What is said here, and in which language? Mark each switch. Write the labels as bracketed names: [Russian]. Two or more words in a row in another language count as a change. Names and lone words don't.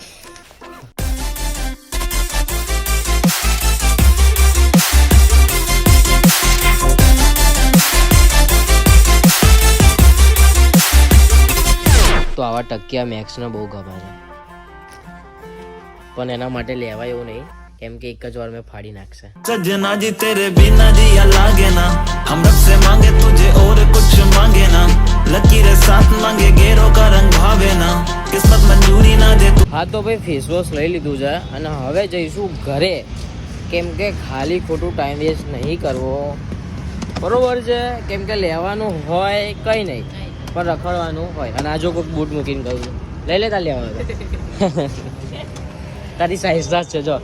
[Gujarati] તો આવા ટકિયા મેક્સને બહુ ગમે છે, પણ એના માટે લેવાય એવું નહીં, કેમ કે એક જ વાર મેં ફાડી નાખશે. [Hindi] सजना जी तेरे बिना जिया लागे ना, हम रब से मांगे तुझे और कुछ मांगे ना, लकीरें साथ मांगे गेरों का रंग भावे ना, किस्मत मंजूरी ना दे तू. [Gujarati] હા તો ભાઈ [English] face wash [Gujarati] લઈ લીધું છે અને હવે જઈશું ઘરે, કેમ કે ખાલી ખોટું [English] time waste [Gujarati] નહીં કરવો, બરોબર છે? કેમ કે લેવાનું હોય કંઈ નહીં પણ રખડવાનું હોય. અને આ જો કોઈક બૂટ મૂકીને કહું લઈ લે, તાર લેવાનું તારી સાઈઝ છે જો